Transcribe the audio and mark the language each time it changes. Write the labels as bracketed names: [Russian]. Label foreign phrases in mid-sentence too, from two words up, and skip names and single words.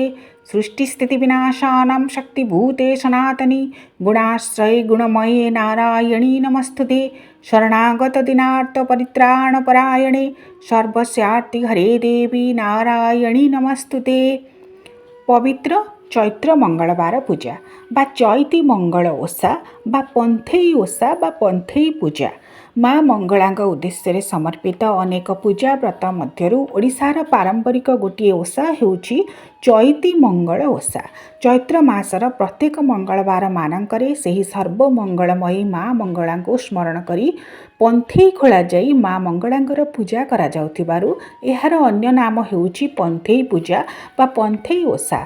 [Sanskrit] सृष्टिस्थितिविनाशानां शक्तिभूते सनातनी गुणाश्रये गुणमये नारायणी नमस्तुते। शरणागतदिनार्तपरित्राणपरायणे सर्वस्यार्तिहरे देवी नारायणी नमस्तुते। [Odia] ପବିତ୍ର ଚୈତ୍ର ମଙ୍ଗଳବାର ପୂଜା ବା ଚୈତି ମଙ୍ଗଳ ଓଷା ବା ପନ୍ଥେଇ ଓଷା ବା ପନ୍ଥେଇ ପୂଜା ମାଁ ମଙ୍ଗଳା ଉଦ୍ଦେଶ୍ୟ ସମର୍ପିତ ଅନେକ ପୂଜା ବ୍ରତ ମଧ୍ୟରୁ ଓଡ଼ିଶାର ପାରମ୍ପରିକ ଗୋଟେ ଓଷା ହେଉଛି ଚୈତି ମଙ୍ଗଳ ଓଷା। ଚୈତ୍ର ମାସର ପ୍ରତ୍ୟେକ ମଙ୍ଗଳବାର ମାନଙ୍କରେ ସେହି ସର୍ବମଙ୍ଗଳମୟୀ ମାଁ ମଙ୍ଗଳା ସ୍ମରଣ କରି ପନ୍ଥେଇ ଖୋଲା ଯାଇ ମାଁ ମଙ୍ଗଳାଙ୍କର ପୂଜା କରା ଯାଉଥିବାରୁ ଏହାର ଅନ୍ୟ ନାମ ହେଉଛି ପନ୍ଥେଇ ପୂଜା ବା ପନ୍ଥେଇ ଓଷା।